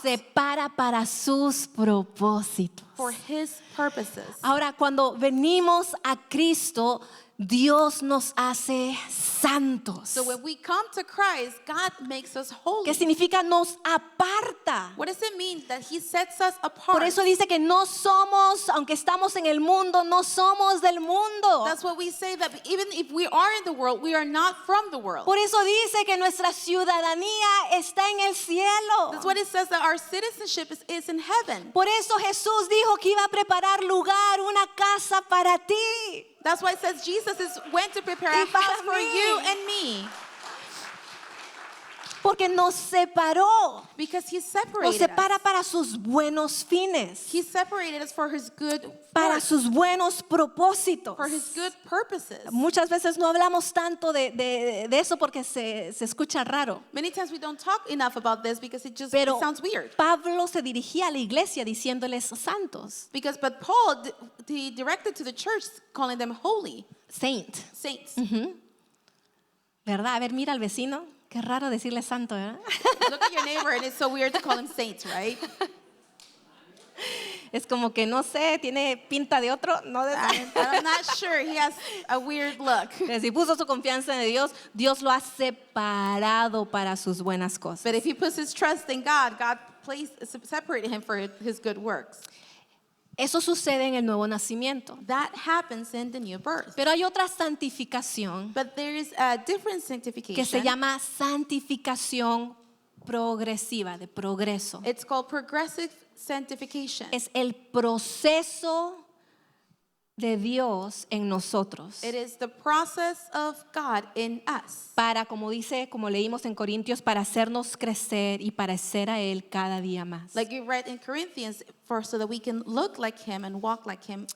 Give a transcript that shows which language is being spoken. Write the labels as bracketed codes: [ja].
[es] separa para sus propósitos. [en] for his purposes. [es] Ahora, cuando venimos a Cristo, Dios nos hace santos. [en] So when we come to Christ, God makes us holy. [es] ¿Qué significa nos aparta? [en] What does it mean that he sets us apart? [es] Por eso dice que no somos, aunque estamos en el mundo, no somos del mundo. [en] That's what we say, that even if we are in the world, we are not from the world. [es] Por eso dice que nuestra ciudadanía está en el cielo. [en] That's what it says, that our citizenship is in heaven. [es] Por eso Jesús dijo que iba a preparar lugar, una casa para ti. [en] That's why it says Jesus went to prepare [es] Y [en] a [es] para [en] house for [es] mí. [en] you and me. [es] Porque nos separó. [en] Because he [es] Nos [en] separated [es] separa [en] us. [es] para sus buenos fines, [en] He separated us for his good [es] para [en] work, [es] sus buenos propósitos. [en] for his good purposes. [es] Muchas veces no hablamos tanto de eso porque se escucha raro. [en] Many times we don't talk enough about this because it [es] Pero [en] sounds weird. [es] Pablo se dirigía a la iglesia diciéndoles santos, [en] But Paul, he directed to the church calling them holy, saint, saints. [es] ¿verdad? A ver, mira al vecino. Qué raro decirle santo, ¿verdad? [en] Look at your neighbor and it's so weird to call him saints, right? [es] Es como que no sé, tiene pinta de otro, no de [en] I'm not sure. He has a weird look. [es] Si puso su confianza en Dios, Dios lo ha separado para sus buenas cosas. [en] But if he puts his trust in God, God separated him for his good works. [es] Eso sucede en el nuevo nacimiento. [en] That happens in the new birth. [es] Pero hay otra santificación [en] But there is a different [es] que [en] sanctification. [es] se llama santificación progresiva, de progreso. [en] It's called progressive sanctification. [es] Es el proceso de Dios en nosotros [en] It is the process of God in us. [es] para, como leímos en Corintios, para hacernos crecer y parecer a Él cada día más. [en] Like you read in Corinthians, so that we can look like him and walk like him